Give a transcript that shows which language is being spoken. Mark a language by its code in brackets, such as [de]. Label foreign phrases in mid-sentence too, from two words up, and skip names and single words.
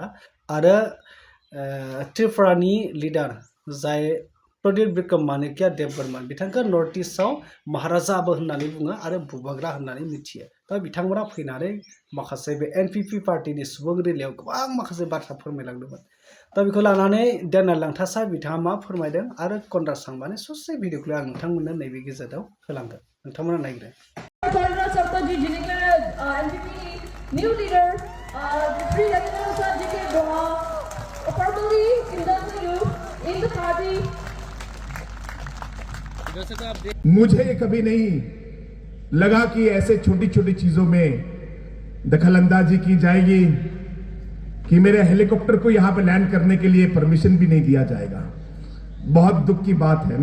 [brx] आरो त्रिपुरानि लिडार जाय प्रदीप विक्रम मानेकिया देबबर्मन, बिथांखौ [en] North East [brx] महाराजाबो होननानै बुङो आरो बुबाग्रा होननानै मिथियो। दा बिथांमोना फैनानै माखासे बे एनपिपि पार्टीनि सुबुं रिलियाव गोबां माखासे बाथ्रा फोरमायलांदोंमोन। दा बेखौ लानानै दानियल लांथासा बिथाङा मा फोरमायदों आरो कनराड सांबानि ससे भिडिअखौ आं नोंथांमोननो नैबे गेजेराव होलांगोन, नोंथांमोना नायग्रो। [en] Conrad Sarkozy declared NPP new leader, Sri Ravinatha J.K. Boha, formally inducted you in the party. [hi] मुझे कभी नहीं लगा कि ऐसे छोटी छोटी चीजों में दखलंदाजी की जाएगी कि मेरे हेलीकॉप्टर को यहां पर लैंड करने के लिए परमिशन भी नहीं दिया जाएगा। बहुत दुख की बात है।